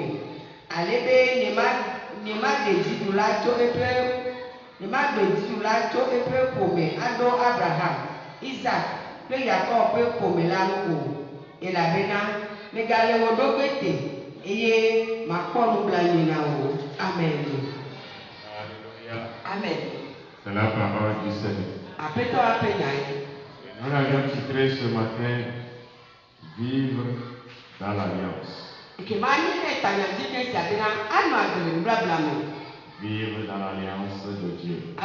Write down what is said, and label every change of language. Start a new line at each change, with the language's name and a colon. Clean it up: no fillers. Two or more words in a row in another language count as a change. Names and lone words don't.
Ewe: Alebe nyema de dziɖu la tso eƒe ƒome aɖo Abraham, Isaac kple Yakob ƒe ƒome la ŋu o. Elabena megale wo ɖo gbete. Eye makpɔ nublanui na wo.
French: Amen. Alléluia. Amen. C'est la parole du Seigneur.
Ewe: Apeto apenyae.
French: Nous l'avions titré ce matin, Vivre dans l'Alliance. Vivre dans l'Alliance de Dieu.